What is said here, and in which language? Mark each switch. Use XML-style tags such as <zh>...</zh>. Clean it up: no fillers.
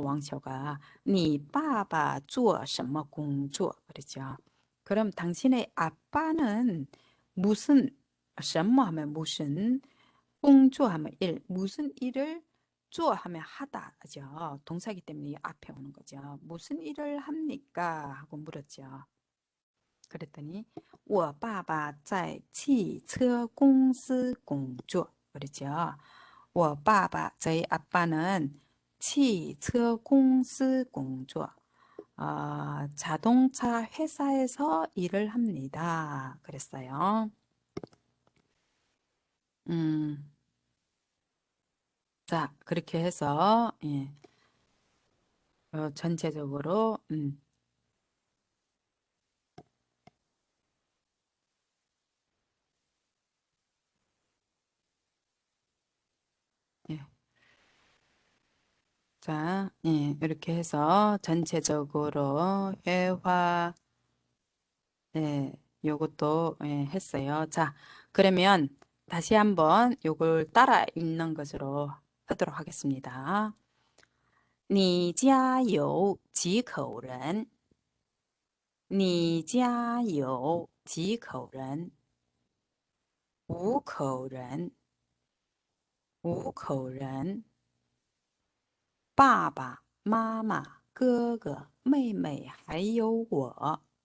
<ko>왕초가.</ko> <zh>你爸爸做什么工作?</zh> <ko>그렇죠. 그럼 당신의 아빠는 무슨 什么 하면 무슨 工作 하면 일, 무슨 일을 做 하면 하다죠. 동사기 때문에 이 앞에 오는 거죠. 무슨 일을 합니까? 하고 물었죠. 그랬더니</ko> <zh>我爸爸在汽车公司工作.</zh> <ko>그렇죠.</ko> <zh>我爸爸</zh> <ko>저희 아빠는</ko> <zh>汽车公司工作.</zh> <ko>자동차 회사에서 일을 합니다. 그랬어요. 자, 그렇게 해서 예. 전체적으로, 예. 자, 예, 이렇게 해서 전체적으로 회화, 예, 요것도 예, 했어요. 자, 그러면 다시 한번 요걸 따라 읽는 것으로 하도록 하겠습니다.</ko> <zh>你家有几口人？你家有几口人？ 5口人。5口人。爸爸妈妈、哥哥、妹妹，还有我。</zh>